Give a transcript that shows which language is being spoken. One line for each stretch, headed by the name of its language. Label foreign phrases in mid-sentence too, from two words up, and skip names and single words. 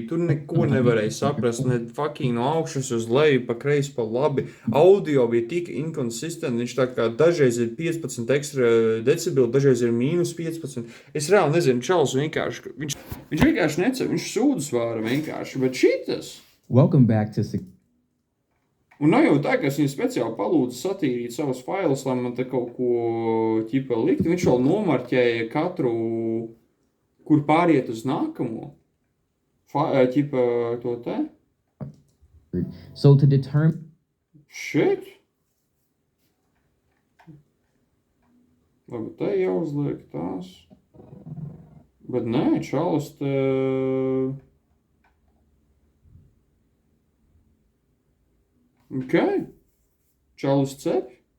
Latvian: Tur neko nevarēja saprast. Ne fucking no augšas uz leju, pa kreisi, pa labi. Audio bija tik inconsistent. Viņš tā kā dažreiz ir 15 ekstra decibeli, dažreiz ir mīnus 15. Es reāli nezinu, čals vienkārši. Viņš vienkārši necēl. Viņš sūdas vāra vienkārši. Bet šitas.
English: Welcome back to...
Latvian: Un nav jau tā, ka es viņu speciāli palūdzu satīrīt savus failus, lai man te kaut ko ķipa likt. Viņš vēl nomarķēja katru, kur pāriet uz nākamo. Ķipa to te.
English: So to determine... Shit.
Latvian: Labi, te jāuzliek tās. Bet nē, čalis te... Ok. Čalis cep.